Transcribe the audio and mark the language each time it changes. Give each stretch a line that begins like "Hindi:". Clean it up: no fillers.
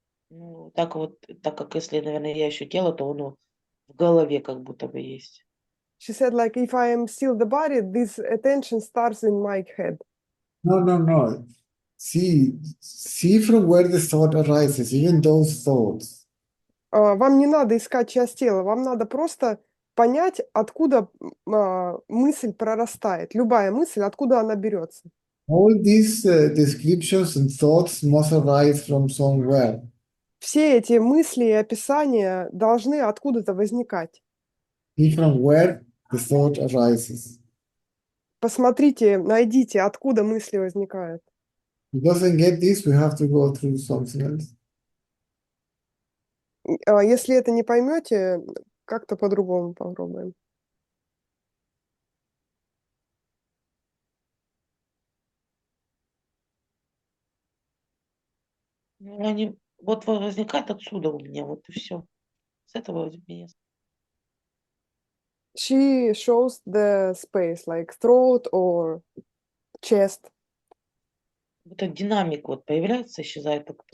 Russian: Ну, так вот, так как если, наверное, я еще тело, то оно в голове как будто бы есть.
English: She said like if I am still the body, this attention starts in my head. No. See from where the thought arises, even those thoughts.
Russian: Вам не надо искать часть тела, вам надо просто понять, откуда мысль прорастает. Любая мысль, откуда она берется.
English: All these descriptions and thoughts must arise from somewhere.
Russian: Все эти мысли и описания должны откуда-то возникать.
English: See from where the thought arises.
Russian: Посмотрите, найдите, откуда мысли возникают.
English: If he doesn't get this, we have to go through something else.
Russian: Если это не поймете, как-то по-другому попробуем. Ну, они вот возникают отсюда у меня, вот и все. С этого меня.
English: She shows the space, like throat or chest.
Russian: Вот этот динамик вот появляется, исчезает.